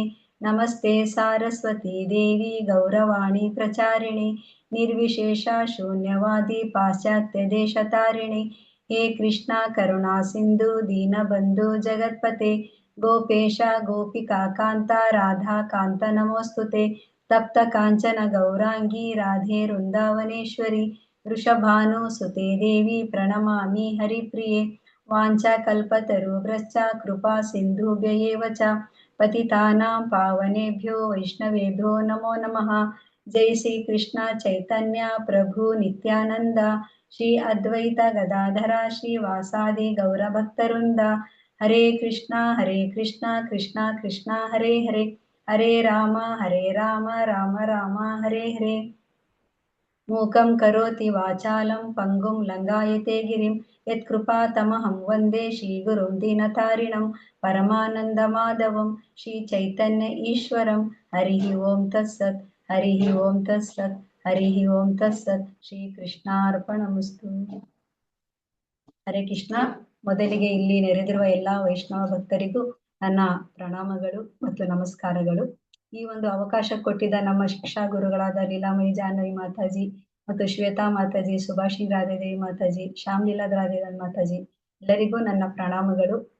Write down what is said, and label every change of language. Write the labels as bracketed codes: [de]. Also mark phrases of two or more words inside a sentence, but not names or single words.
[sa] ನಮಸ್ತೆ ಸಾರಸ್ವತಿ ದೇವಿ ಗೌರವಾಣಿ ಪ್ರಚಾರಿಣಿ ನಿರ್ವಿಶೇಷ ಶೂನ್ಯವಾದಿ ಪಾಶ್ಚಾತ್ಯ ದೇಶತಾರಿಣಿ. ಹೇ ಕೃಷ್ಣ ಕರುಣಾ ಸಿಂಧು ದೀನಬಂಧು ಜಗತ್ಪತೆ ಗೋಪೇಶ ಗೋಪಿಕಾ ಕಾಂತ ರಾಧಾ ಕಾಂತ ನಮೋಸ್ತುತೆ. ತಪ್ತ ಕಾಂಚನ ಗೌರಾಂಗಿ ರಾಧೆ ವೃಂದಾವನೇಶ್ವರಿ वृषभानुसुते देवी प्रणमामि हरिप्रिये वाञ्छाकल्पतरुभ्यश्च कृपा सिन्धुभ्य एव च पतितानां पावनेभ्यो वैष्णवेभ्यो नमो नमः। जय श्री कृष्ण चैतन्य प्रभु नित्यानंद श्री अद्वैत गदाधर श्रीवासादि गौरभक्तवृंद। हरे कृष्णा कृष्णा कृष्णा हरे हरे, हरे राम राम राम हरे हरे। मूकं करोति वाचालं पंगुं लंघायते गिरिं यत्कृपातमहं वन्दे श्रीगुरुं दीनतारिणं परमानन्दमाधवं श्रीचैतन्य ईश्वरं। हरिः ओं तत्सत्, हरिः ओं तत्सत्, हरिः ओं तत्सत्। ಶ್ರೀಕೃಷ್ಣಾರ್ಪಣಮಸ್ತು. ಹರೇ ಕೃಷ್ಣ. [kn] ಮೊದಲಿಗೆ ಇಲ್ಲಿ ನೆರೆದಿರುವ ಎಲ್ಲಾ ವೈಷ್ಣವ ಭಕ್ತರಿಗೂ ನನ್ನ ಪ್ರಣಾಮಗಳು ಮತ್ತು ನಮಸ್ಕಾರಗಳು. ಈ ಒಂದು ಅವಕಾಶ ಕೊಟ್ಟಿದ್ದ ನಮ್ಮ ಶಿಕ್ಷಾ ಗುರುಗಳಾದ ಲೀಲಾಮಯಿ ಜಾಹ್ನವಿ ಮಾತಾಜಿ ಮತ್ತು ಶ್ವೇತಾ ಮಾತಾಜಿ, ಸುಭಾಷಿಣಿ ರಾಧಾದೇವಿ ಮಾತಾಜಿ, ಶ್ಯಾಮ್ಲೀಲಾ ರಾಧಾದೇವಿ ಮಾತಾಜಿ ಎಲ್ಲರಿಗೂ ನನ್ನ ಪ್ರಣಾಮಗಳು.